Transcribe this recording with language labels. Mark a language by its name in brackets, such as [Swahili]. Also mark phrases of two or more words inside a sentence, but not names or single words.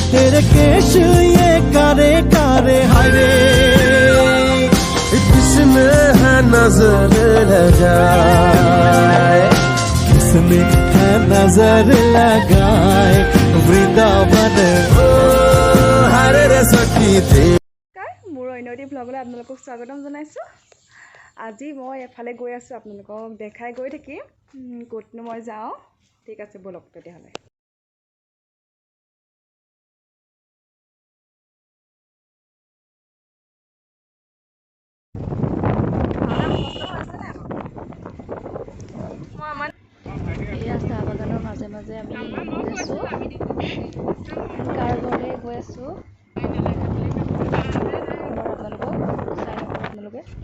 [Hindi] तेरे केश ये कारे कारे हायरे किसने है नजर लगाए किसने है नजर लगाए वृंदावन ओ हरे रे सखी दे [Assamese] মোৰ অন্যটি ব্লগলৈ আপোনালোকক স্বাগতম জনাইছোঁ। আজি মই এফালে গৈ আছোঁ, আপোনালোকক দেখাই গৈ থাকিম ক'তনো মই যাওঁ। ঠিক আছে ব'লক তেতিয়াহ'লে। এয়া চাহ বাগানৰ মাজে মাজে আমি গৈ আছোঁ, কাৰ ঘৰলৈ গৈ আছোঁ আপোনালোকে।